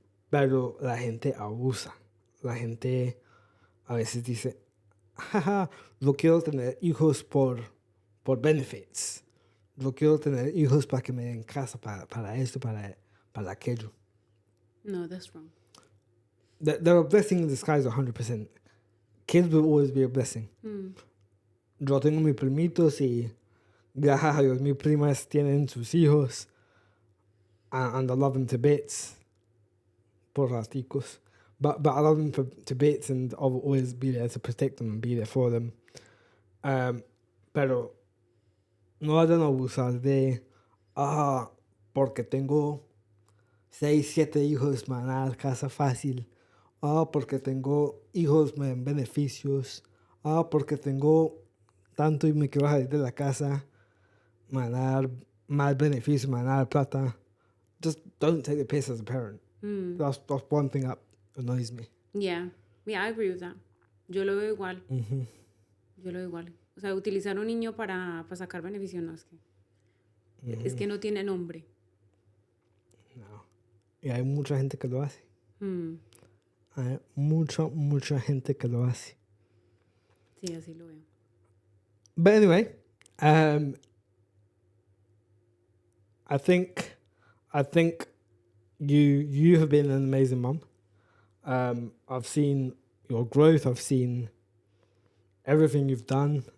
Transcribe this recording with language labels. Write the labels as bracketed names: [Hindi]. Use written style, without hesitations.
[Spanish] Pero la gente abusa. La gente a veces dice, jaja, no quiero tener hijos por benefits. No quiero tener hijos para que me den casa, para esto, para aquello. [English] No, that's wrong. They're a blessing in disguise 100%. Kids will always be a blessing. [Spanish] Yo tengo mis primitos y gracias a Dios mis primas tienen sus hijos [English] and I love them to bits. [Spanish] Por raticos. [English] But I love them to bits, and I'll always be there to protect them and be there for them. [Spanish] Pero no vayan a abusar de, porque tengo 6, 7 hijos me van a dar casa fácil. Porque tengo hijos me dan beneficios. Porque tengo tanto y me quiero salir de la casa, me van a dar más beneficios, me van a dar plata. [English] Just don't take the piss as a parent. That's one thing that annoys me. Yeah, I agree with that. [Spanish] Yo lo veo igual. [English] Yo lo veo igual. [Spanish] O sea, utilizar un niño para sacar beneficio, no, es que no tiene nombre. No. Y hay mucha gente que lo hace. Hay mucha gente que lo hace. Sí, así lo veo. [English] But anyway, I think you have been an amazing mom. I've seen your growth. I've seen everything you've done.